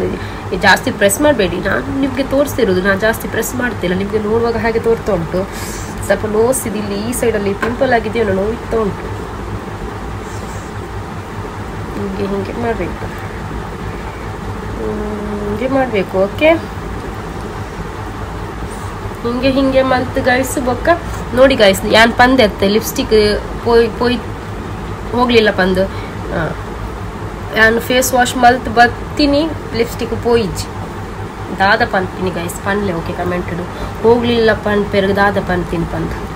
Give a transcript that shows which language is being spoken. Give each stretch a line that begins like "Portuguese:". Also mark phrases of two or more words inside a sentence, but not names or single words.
Kannada: ಜಾಸ್ತಿ ಪ್ರೆಸ್ ಮಾಡಬೇಡಿ, ನಾನು ನಿಮಗೆ ತೋರಿಸ್ತಿರೋದು, ನಾನು ಜಾಸ್ತಿ ಪ್ರೆಸ್ ಮಾಡ್ತಿಲ್ಲ, ನಿಮಗೆ ನೋಡುವಾಗ ಹಾಗೆ ತೋರ್ತಾ ಉಂಟು. ಸ್ವಲ್ಪ ನೋಸ್ ಇದಿಲ್ಲಿ ಈ ಸೈಡಲ್ಲಿ ಪಿಂಪಲ್ ಆಗಿದೆಯೋ ನೋಯ್ತಾ ಉಂಟು. ಹೀಗೆ ಹಿಂಗೆ ಮಾಡಬೇಕು, ಹಿಂಗೆ ಮಾಡಬೇಕು.
Tulu: ಓಕೆ, ಹಿಂಗೆ ಹಿಂಗೆ ಮಲ್ತು ಗೈಸ್ ಬೊಕ್ಕ ನೋಡಿ ಗೈಸ್, ಯಾನ್ ಪಂದೆ ಅತ್ತೆ ಲಿಪ್ಸ್ಟಿಕ್ ಪೋಯ್ ಹೋಗ್ಲಿಲ್ಲ ಪಂದು. ನಾನು
English: face wash
Tulu: ಮಲ್ತು ಬತ್ತೀನಿ, ಲಿಪ್ಸ್ಟಿಕ್ ಪೋಯಿಜ್ ದಾದ ಪಂತೀನಿ ಗೈಸ್ ಪನ್ಲೆ. ಓಕೆ, ಕಮೆಂಟೆಡು ಹೋಗ್ಲಿಲ್ಲ ಪನ್ ಪೆರ್ಗ ದಾದ ಪಂತೀನಿ ಪಂದ.